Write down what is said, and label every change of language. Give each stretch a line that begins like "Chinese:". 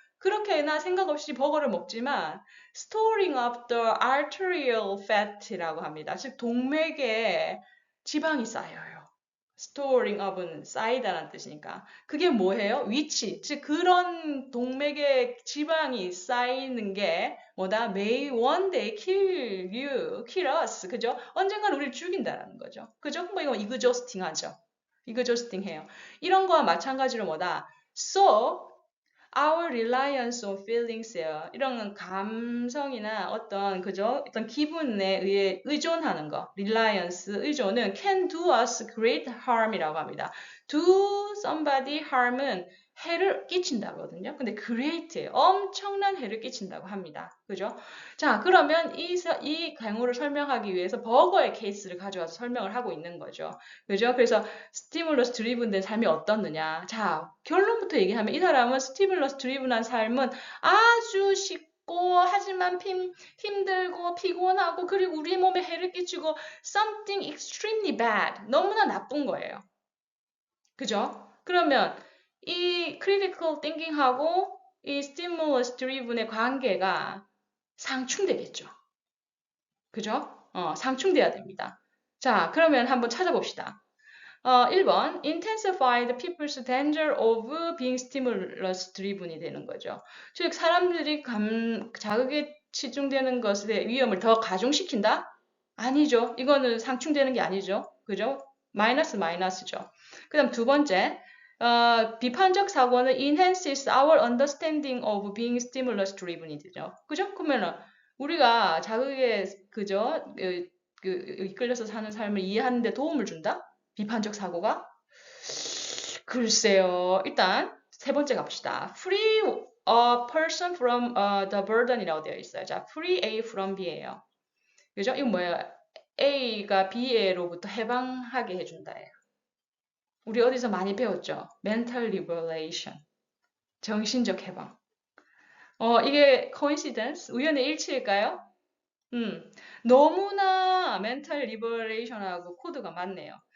Korean: 그렇게나 생각 없이 버거를 먹지만
English: storing up the arterial fat
Korean: 이라고 합니다. 즉 동맥에 지방이 쌓여요.
English: storing up
Korean: 은 쌓이다라는 뜻이니까. 그게 뭐예요? 위치. 즉 그런 동맥에 지방이 쌓이는 게 뭐다?
English: May one day kill you, kill us.
Korean: 그죠? 언젠간 우리를 죽인다라는 거죠. 그죠? 뭐 이거 exhausting 하죠. exhausting 해요. 이런 거와 마찬가지로 뭐다?
English: So our reliance on feelings예요.
Korean: 이런 감성이나 어떤 그죠? 어떤 기분에 의해 의존하는 거.
English: reliance 의존은 can do us great harm이라고 합니다.
Korean: do somebody harm은 해를 끼친다거든요. 근데 great예요. 엄청난 해를 끼친다고 합니다. 그죠? 자, 그러면 이 경우를 설명하기 위해서 버거의 케이스를 가져와서 설명을 하고 있는 거죠. 그죠? 그래서 스티뮬러스 드리븐된 삶이 어떻느냐. 자, 결론부터 얘기하면 이 사람은 스티뮬러스 드리븐한 삶은 아주 쉽고 하지만 힘들고 피곤하고 그리고 우리 몸에 해를 끼치고
English: something extremely bad.
Korean: 너무나 나쁜 거예요. 그죠? 그러면 이 critical thinking하고 이 stimulus driven의 관계가 상충되겠죠. 그죠? 상충돼야 됩니다. 자, 그러면 한번 찾아봅시다.
English: 1번 intensify the people's danger of being stimulus driven
Korean: 이 되는 거죠. 즉 사람들이 자극에 치중되는 것의 위험을 더 가중시킨다? 아니죠. 이거는 상충되는 게 아니죠. 그죠? 마이너스죠. 그 다음 두 번째 비판적 사고는
English: enhances our understanding of being stimulus driven
Korean: 이 되죠. 그죠? 그러면은 우리가 자극에 그죠? 이끌려서 사는 삶을 이해하는 데 도움을 준다? 비판적 사고가? 글쎄요. 일단 세 번째 갑시다.
English: Free a person from the burden
Korean: 이라고 되어 있어요.
English: 자, free A from B예요.
Korean: 그죠? 이거 뭐예요? A가 B로부터 해방하게 해준다예요. 우리 어디서 많이 배웠죠? mental liberation. 정신적 해방. 이게 coincidence? 우연의 일치일까요? 너무나 mental liberation하고 코드가 맞네요.